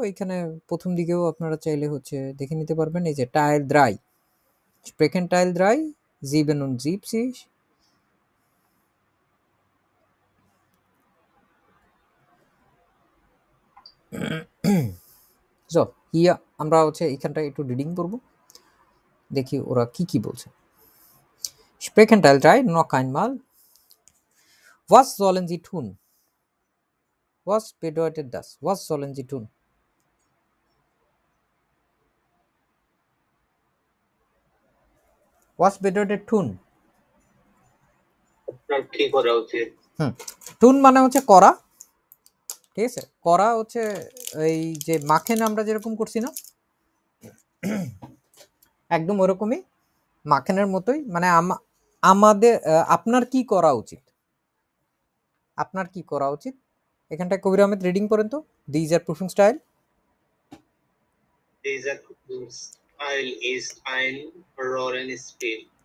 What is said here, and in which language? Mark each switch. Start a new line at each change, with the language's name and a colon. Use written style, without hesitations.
Bangla: এইখানে প্রথম দিকেও আপনারা চাইলে হচ্ছে দেখে নিতে পারবেন। এই যে টাইল দ্রাই, স্প্রেকেন টাইল দ্রাই, জিবেন উন জিপসিস। সো ইয়া আমরা হচ্ছে এইখানটা একটু রিডিং করব, দেখি ওরা কি কি বলছে।
German: Sprechen Teil 3 noch einmal. Was sollen Sie tun? Was bedeutet das? Was sollen Sie tun? Was bedeutet tun?
Bangla: আপনার কি করা উচিত? টুন মানে হচ্ছে করা, ঠিক আছে। করা হচ্ছে এই যে মাখেন আমরা যেরকম করছি না, একদম ওরকমই মাখেনের মতোই, মানে আমাদের আপনার কি করা উচিত, আপনার কি করা উচিত। এখানটায় কবির আহমেদ রিডিং করেন তো, these are proofing style.
German: Dieser Style ist ein Rollenspiel.